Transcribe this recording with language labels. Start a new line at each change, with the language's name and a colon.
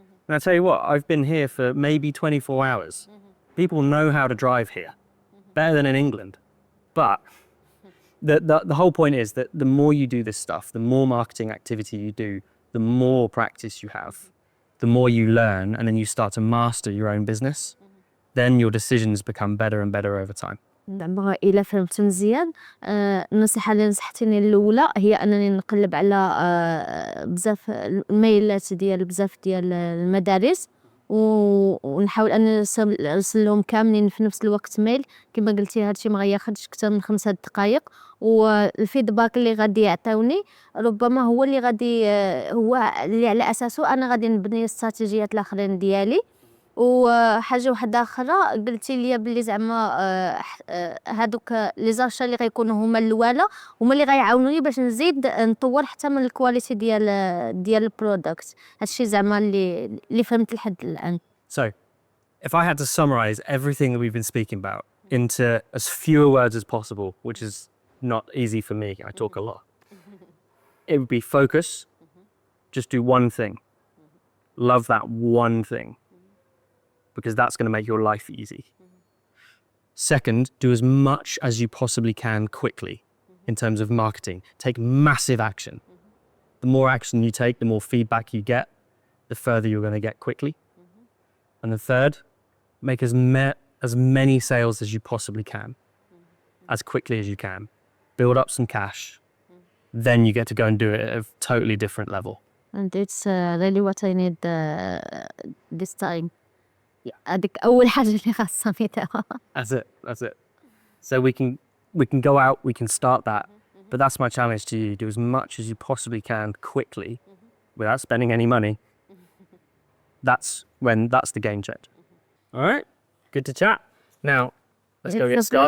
English: And I tell you what, I've been here for maybe 24 hours. People know how to drive here, better than in England. But the whole point is that the more you do this stuff, the more marketing activity you do, the more practice you have, the more you learn, and then you start to master your own business, then your decisions become better and better over time.
Arabic: دابا إلا فهمت مزيان، النصيحة اللي نصحتيني الأولى هي أنني نقلب على بزاف الميلات ديال بزاف ديال المدارس، ونحاول أن نرسل لهم كاملين في نفس الوقت ميل. كما قلتي هادشي ما غياخدش أكثر من 5 دقائق، والفيدباك اللي غادي يعطيوني ربما هو اللي غادي هو اللي على أساسه أنا غادي نبني الاستراتيجيات الآخرين ديالي. وحاجه واحده اخرى قلتي لي بلي زعما هادوك لي زاشا اللي غيكونوا هما الاولى هما اللي غيعاونوني باش نزيد نطور حتى من الكواليتي ديال البرودكت. هادشي زعما اللي فهمت لحد الان.
English: So, if I had to summarize everything that we've been speaking about into as fewer words as possible, which is not easy for me, I talk a lot, it would be focus, just do one thing, love that one thing, because that's going to make your life easy. Second, do as much as you possibly can quickly in terms of marketing. Take massive action. The more action you take, the more feedback you get, the further you're going to get quickly. And the third, make as many sales as you possibly can, as quickly as you can. Build up some cash. Then you get to go and do it at a totally different level. And it's really what I need this time.
Arabic: هذيك أول حاجة اللي خاصني دابا.
English: That's it. So we can go out, we can start that. But that's my challenge to you. Do as much as you possibly can quickly without spending any money. That's the game changer. All right, good to chat. Now, let's go get started.